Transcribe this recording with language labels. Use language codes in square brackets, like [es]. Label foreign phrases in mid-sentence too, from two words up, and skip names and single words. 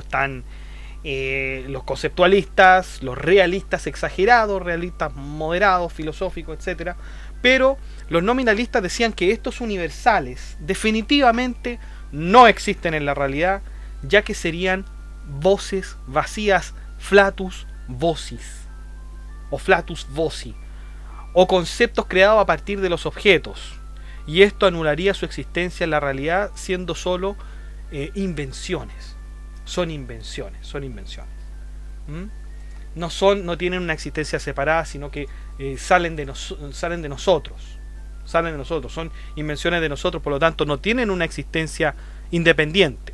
[es] Están los conceptualistas, los realistas exagerados, realistas moderados, filosóficos, etcétera. Pero los nominalistas decían que estos universales definitivamente no existen en la realidad, ya que serían voces vacías, [la] flatus vocis o flatus voci, [es] o conceptos creados a partir de los objetos, y esto anularía su existencia en la realidad, siendo solo invenciones. Son invenciones. No tienen una existencia separada, sino que salen de nosotros, son invenciones de nosotros, por lo tanto no tienen una existencia independiente.